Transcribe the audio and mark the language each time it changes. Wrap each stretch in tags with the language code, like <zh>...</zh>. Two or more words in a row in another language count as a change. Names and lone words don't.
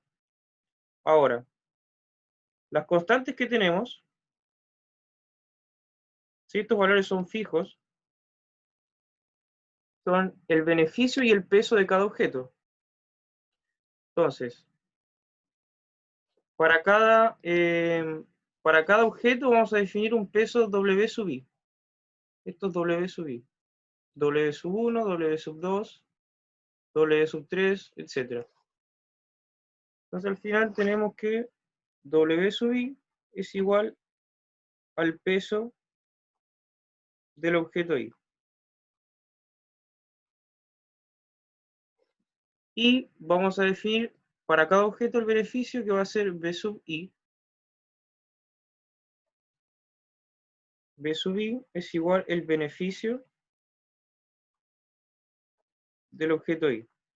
<es>Ahora, las constantes que tenemos, si estos valores son fijos, son el beneficio y el peso de cada objeto. Entonces, para cada objeto vamos a definir un peso W sub i. Esto es W sub i. W sub 1, W sub 2, W sub 3, etc. Entonces al final tenemos que W sub i es igual al peso del objeto i. Y vamos a definir para cada objeto el beneficio, que va a ser B sub I. B sub I es igual el beneficio del objeto I.</es>